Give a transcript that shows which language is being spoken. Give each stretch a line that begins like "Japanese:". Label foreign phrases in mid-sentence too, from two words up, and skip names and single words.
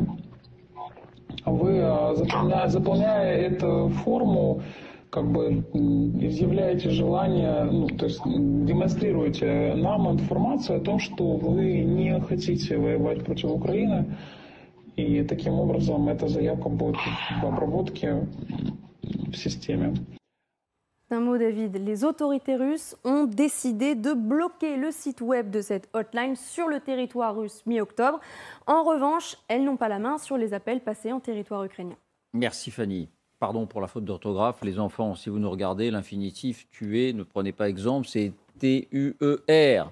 Russian: Вы, заполняя эту форму, как бы изъявляете желание, то есть демонстрируете нам информацию о том, что вы не хотите воевать против Украины, и таким образом эта заявка будет в обработке в системе.
French: Un mot, David. Les autorités russes ont décidé de bloquer le site web de cette hotline sur le territoire russe mi-octobre. En revanche, elles n'ont pas la main sur les appels passés en territoire ukrainien. Merci Fanny. Pardon pour la faute d'orthographe. Les enfants, si vous nous regardez, l'infinitif tuer, ne prenez pas exemple, c'est T-U-E-R.